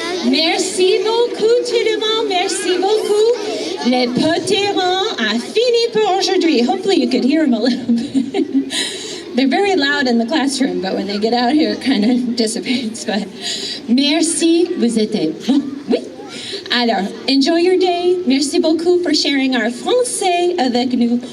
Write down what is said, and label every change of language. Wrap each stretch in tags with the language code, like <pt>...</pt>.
<fr>Merci beaucoup tout le monde, merci beaucoup. Les petits rangs a fini pour aujourd'hui.</fr> <en>Hopefully you could hear them a little bit. They're very loud in the classroom, but when they get out here it kind of dissipates. But</en> <fr>merci, vous étiez bon. Oui. Alors,</fr> <en>enjoy your day.</en> <fr>Merci beaucoup</fr> <en>for sharing our</en> <fr>français avec nous.</fr>